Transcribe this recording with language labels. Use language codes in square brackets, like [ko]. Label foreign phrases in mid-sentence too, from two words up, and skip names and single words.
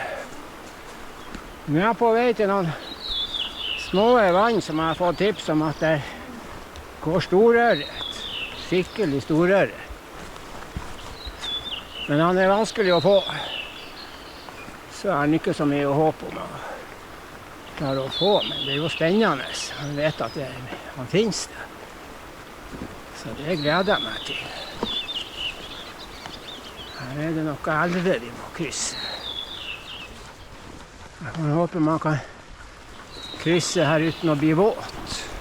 [sv] Nu är jag på väg till någon små vann som jag har fått tips om att det går storöret. [no] Skikkelig storöret. [sv] Men han är vanskelig att få. [no] Så er det ikke så mye å håpe om å klare å få, men det er jo spennende. Han vet at han finnes det. Så det gleder jeg meg til. Her er det noe elver vi må krysse. Jeg får håpe man kan krysse her uten å bli våt.